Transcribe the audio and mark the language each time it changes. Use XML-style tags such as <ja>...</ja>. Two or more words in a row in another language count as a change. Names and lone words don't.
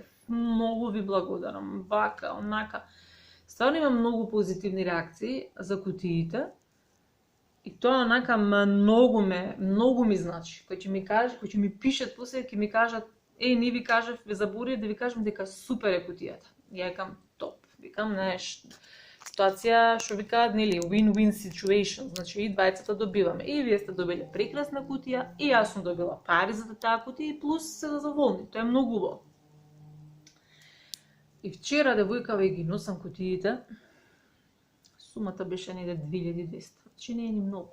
<mk>Многу ви благодарам, вака, онака. Стварно имам многу позитивни реакции за кутиите и тоа онака многу ми значи. Кои ќе ми пишат после, ќе ми кажат, не ви кажав, ве заборив да ви кажам дека супер е кутијата. Ја викам топ, викам ситуација што викаат, нели,</mk> <en>win-win situation,</en> <mk>значи и двајцата добиваме. И вие сте добили прекрасна кутија, и јас сум добила пари за таа кутија и плюс се задоволни. Тоа е многу убаво. И вчера девојкава ги носам кутиите. Сумата беше неде 2200. Значи не е ни многу.</mk>